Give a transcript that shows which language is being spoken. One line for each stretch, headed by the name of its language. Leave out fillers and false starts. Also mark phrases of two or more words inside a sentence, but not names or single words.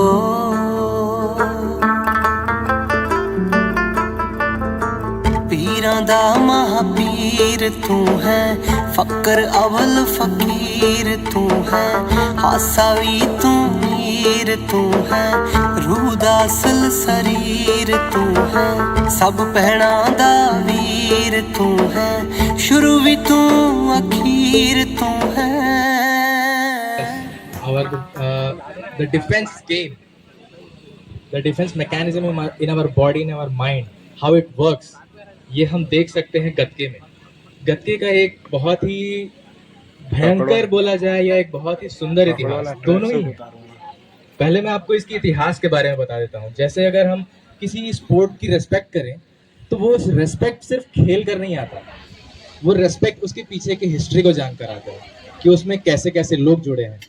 Punjabi: ਪੀਰਾਂ ਦਾ ਮਹਾਪੀਰ ਤੂੰ ਹੈ, ਫਕਰ ਅਵਲ ਫਕੀਰ ਤੂੰ ਹੈ, ਹਾਸਾ ਭੀ ਤੂੰ ਮੀਰ ਤੂੰ ਹੈ, ਰੂਹ ਦਾ ਅਸਲ ਸ਼ਰੀਰ ਤੂੰ ਹੈ, ਸਭ ਭੈਣਾਂ ਦਾ ਵੀਰ ਤੂੰ ਹੈ, ਸ਼ੁਰੂ ਭੀ ਤੂੰ ਅਖੀਰ ਤੂੰ ਹੈ।
English: The defense game, the defense mechanism in our body, in our mind, how it works,
Hindi: ये हम देख सकते हैं गत्के में। गत्के का एक बहुत ही भयंकर बोला जाए या एक बहुत ही सुंदर इतिहास, दोनों ही है। पहले मैं आपको इसके इतिहास के बारे में बता देता हूँ। जैसे अगर हम किसी स्पोर्ट की रेस्पेक्ट करें तो वो रेस्पेक्ट सिर्फ खेल कर नहीं आता, वो रेस्पेक्ट उसके पीछे की हिस्ट्री को जानकर आता है कि उसमें कैसे कैसे लोग जुड़े हैं।